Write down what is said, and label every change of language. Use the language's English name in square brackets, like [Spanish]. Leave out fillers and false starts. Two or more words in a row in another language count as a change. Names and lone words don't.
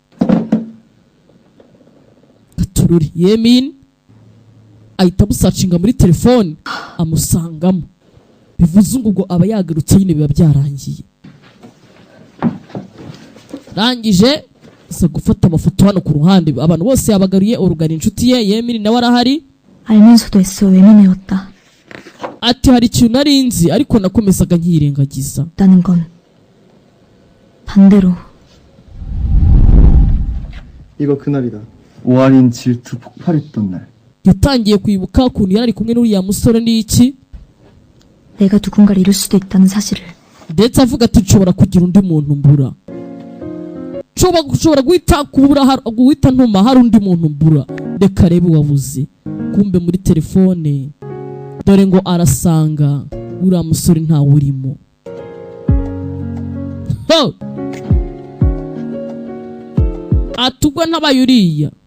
[Kinyarwanda] Gatururi Yemini ahita amusacinga muri telefone amusangamo bivuze ngo ubwo aba yagarutse nyine biba byarangiye rangije asa gufata amafoto hano ku ruhande abantu bose yabagaruye urugana inshuti ye Yemini nawe arahari [Korean] 알면서도 애써 외면해왔다. [Kinyarwanda] ati hari ikintu narinzi ariko nakomezaga nkirengagiza [Korean] 라는 건 반대로 이거 그날이다. 오한인 질투 폭발했던 날. [Kinyarwanda] yatangiye kwibuka ukuntu yari kumwe n'uriya musore n'iki [Korean] 내가 누군가를 잃을 수도 있다는 사실을 [Kinyarwanda] ndetse avuga ati nshobora kugira undi muntu mbura nshobora guhita ntuma hari undi muntu mbura reka rebe wabuze kumbe muri telefone dore ngo arasanga uriya musore ntawe urimo atugwa ntabaye uriya